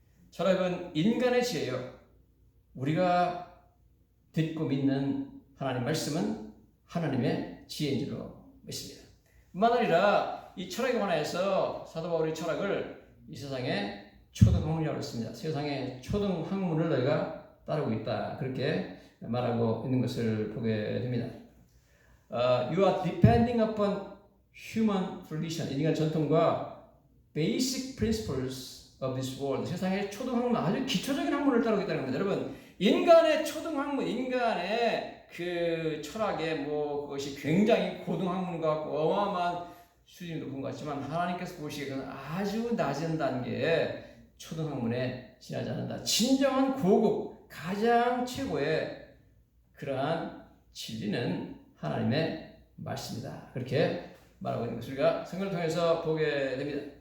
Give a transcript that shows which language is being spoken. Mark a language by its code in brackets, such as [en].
[ko] 철학은 인간의 지혜요, 우리가 듣고 믿는 하나님 말씀은 하나님의 지혜인 줄로 믿습니다. 뿐만 아니라 이 철학에 관해서 사도 바울이 철학을 이 세상의 초등학문이라고 했습니다. 세상의 초등학문을 너희가 따르고 있다, 그렇게 말하고 있는 것을 보게 됩니다. [en] You are depending upon human tradition, [ko] 인간 전통과 [en] basic principles of this world, [ko] 세상의 초등학문, 아주 기초적인 학문을 따르고 있다는 겁니다. 여러분, 인간의 초등학문, 인간의 그 철학의 그것이 굉장히 고등학문 같고 어마어마한 수준이 높은 것 같지만 하나님께서 보시기에는 아주 낮은 단계의 초등학문에 지나지 않는다. 진정한 고급, 가장 최고의 그러한 진리는 하나님의 말씀이다, 그렇게 말하고 있는 것을 우리가 성경을 통해서 보게 됩니다.